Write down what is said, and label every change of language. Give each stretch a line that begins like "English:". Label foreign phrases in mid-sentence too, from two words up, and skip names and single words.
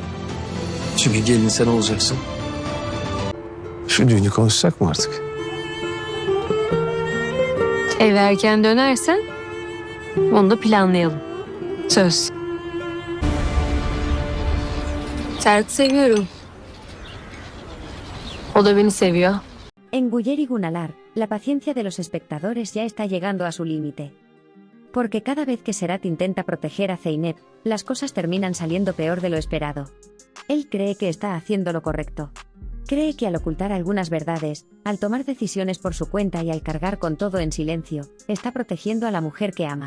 Turkish: Çünkü gelin sen olacaksın. Şu düğünü konuşsak mı artık? Eve erken dönersen onu da planlayalım. Söz. Sert'i seviyorum. O da beni seviyor.
Spanish: En Guller y Gunalar, la paciencia de los espectadores ya está llegando a su límite. Porque cada vez que Serhat intenta proteger a Zeynep, las cosas terminan saliendo peor de lo esperado. Él cree que está haciendo lo correcto. Cree que al ocultar algunas verdades, al tomar decisiones por su cuenta y al cargar con todo en silencio, está protegiendo a la mujer que ama.